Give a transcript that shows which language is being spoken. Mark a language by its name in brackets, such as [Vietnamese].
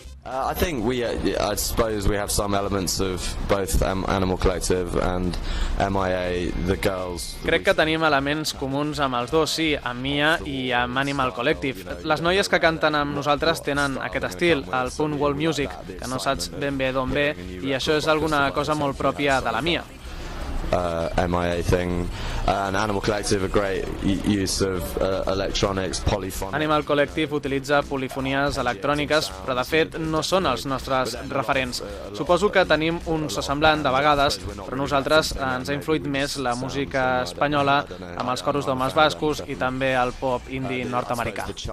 [English] I think I suppose we have some elements of both Animal Collective and MIA, the girls. [Catalan] Crec que tenim elements comuns amb els dos, sí, amb Mia i amb Animal Collective. Les noies que canten amb nosaltres tenen aquest estil, el punk world music, que no saps ben bé d'on ve, i això és alguna cosa molt pròpia de la Mia. [English] MIA thing, and Animal Collective a great use of electronics, polyphony. [Catalan] Animal Collective utilitza polifonies electròniques, però de fet no són els nostres referents. Suposo que tenim un so semblant de vegades, però nosaltres ens ha influït més la música espanyola amb els coros d'homes bascos i també el pop indie nord-americà.